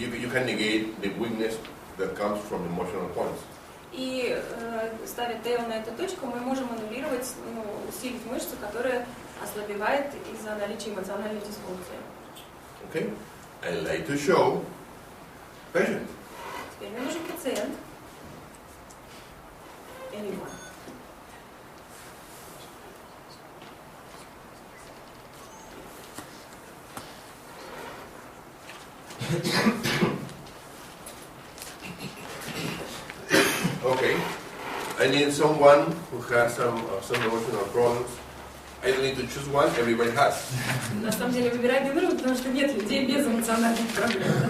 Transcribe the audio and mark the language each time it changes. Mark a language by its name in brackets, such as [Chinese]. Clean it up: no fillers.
[English] You can negate the weakness that comes from emotional points. [Russian] И ставя ТЛ на эту точку, мы можем аннулировать, усилить мышцу, которая ослабевает из-за наличия эмоциональной дисфункции. [English] Okay? I'd like to show patient. [Russian] Теперь мне нужен пациент. [English] Anyone. Okay. I need someone who has some emotional problems. I don't need to choose one. Everybody has. [Russian] На самом деле выбирай бедру, потому что нет людей без эмоциональных проблем, да?